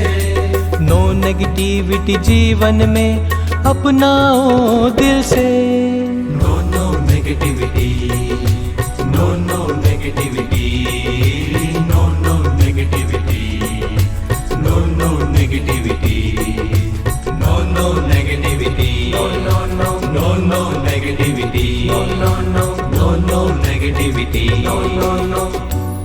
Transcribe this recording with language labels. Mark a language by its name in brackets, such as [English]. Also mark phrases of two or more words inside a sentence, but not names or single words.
[English] no negativity [Hindi] जीवन में अपनाओ दिल से। [English] no negativity, no negativity, no negativity, no negativity. No, no, no, no, no negativity. No, no, no, no, no negativity. No, no, no.